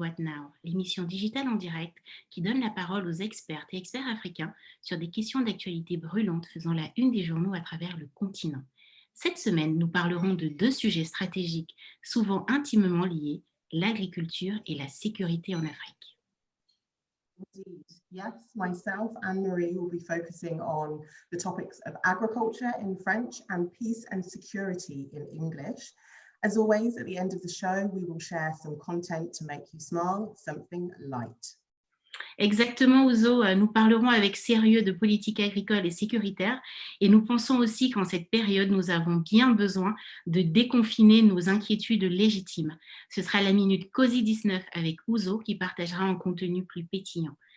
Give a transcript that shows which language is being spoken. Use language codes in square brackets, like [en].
[fr] What Now, l'émission digitale en direct qui donne la parole aux expertes et experts africains sur des questions d'actualité brûlantes faisant la une des journaux à travers le continent. Cette semaine, nous parlerons de deux sujets stratégiques souvent intimement liés, l'agriculture et la sécurité en Afrique. [en] Indeed. Yes, myself and Marie will be focusing on the topics of agriculture in French and peace and security in English. As always, at the end of the show, we will share some content to make you smile, something light. [fr] Exactement, Ouzo, nous parlerons avec sérieux de politique agricole et sécuritaire et nous pensons aussi qu'en cette période, nous avons bien besoin de déconfiner nos inquiétudes légitimes. Ce sera la minute COSI 19 avec Ouzo qui partagera un contenu plus pétillant.